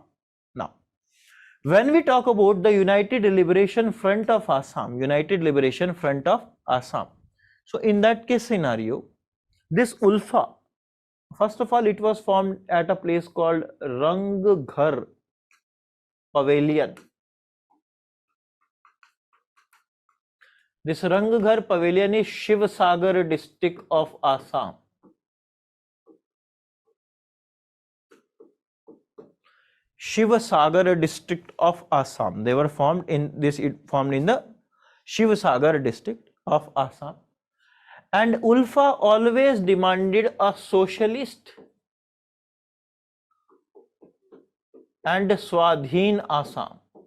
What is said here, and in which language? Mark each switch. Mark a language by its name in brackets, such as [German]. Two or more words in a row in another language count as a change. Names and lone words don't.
[English] Now, when we talk about the United Liberation Front of Assam, United Liberation Front of Assam, so in that case scenario, this ULFA, first of all, it was formed at a place called Rangghar Pavilion. This Rangghar Pavilion is Shivsagar district of Assam. Shivsagar district of Assam. They were formed in this, formed in the Shivsagar district of Assam. And ULFA always demanded a socialist and Swadhin Assam.